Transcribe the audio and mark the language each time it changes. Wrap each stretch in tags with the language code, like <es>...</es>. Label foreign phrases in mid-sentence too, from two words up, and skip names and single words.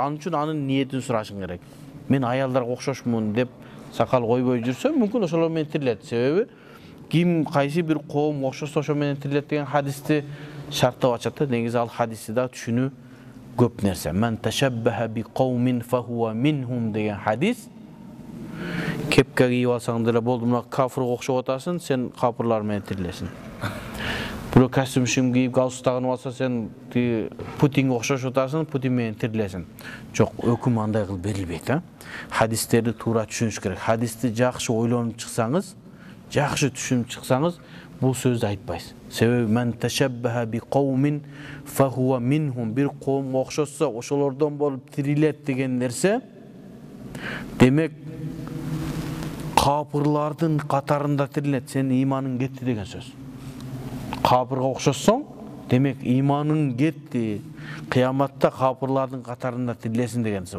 <ky>Анын үчүн анын ниетин сурашың керек. Мен аялдарга окшошмун деп сакал койбой жүрсөм, мүмкүн ошолор менен тирилет. Себеби ким кайсы бир коом окшосо ошо менен тирилет деген хадисти шарттап ачат да. Негизи ал хадисти да түшүнүү көп нерсе.</ky> <ar>من تشبه بقوم فهو منهم</ar> <ky>деген хадис. Кепке кийип алсаң деле болду, мына кафырга окшоп атасың, сен капырлар менен тирилесиң. Бирөө костюм кийип галстук тагынып алса, сен Путинге окшошуп атасың, Путин менен тирилесиң. Жок, өкүм андай кылып берилбейт, а? Хадистерди туура түшүнүш керек. Хадисти жакшы ойлонуп чыксаңыз, жакшы түшүнүп чыксаңыз, бул сөздү айтпайсыз.</ky> <ar>Себеби من تشبه بقوم فهو منهم,</ar> <ky>бир коомго окшосо, ошолордон болуп тирилет деген нерсе, демек капырлардын катарында тирилет, сенин иманың кетти деген сөз. Капырга окшоссоң, демек иманың кетти. Кыяматта капырлардын катарында тирилесиң деген сөз.</ky>